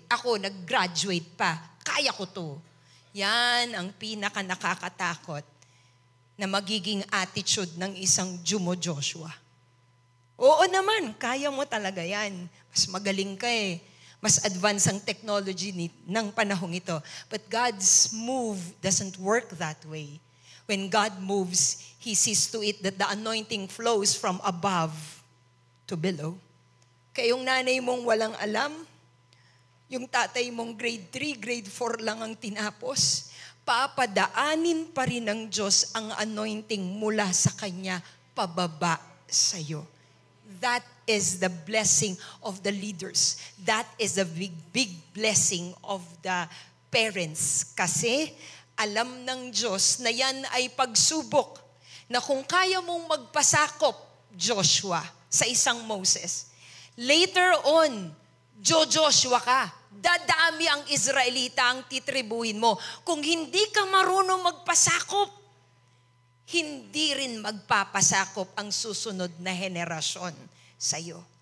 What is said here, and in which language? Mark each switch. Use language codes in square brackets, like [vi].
[tl] Ako, nag-graduate pa. Kaya ko to. Yan ang pinaka nakakatakot na magiging attitude ng isang Joshua. Oo naman, kaya mo talaga yan. Mas magaling ka eh. Mas advanced ang technology ng panahong ito. [en] But God's move doesn't work that way. When God moves, He sees to it that the anointing flows from above to below. [tl] Kaya yung nanay mong walang alam, yung tatay mong grade 3, grade 4 lang ang tinapos, papadaanin pa rin ng Diyos ang anointing mula sa Kanya pababa sa'yo. [en] That is the blessing of the leaders. That is the big blessing of the parents. [tl] Kasi alam ng Diyos na yan ay pagsubok na kung kaya mong magpasakop, Joshua, sa isang Moses, later on, Joshua ka. Dadami ang Israelita ang titribuhin mo. Kung hindi ka marunong magpasakop, hindi rin magpapasakop ang susunod na henerasyon sa iyo.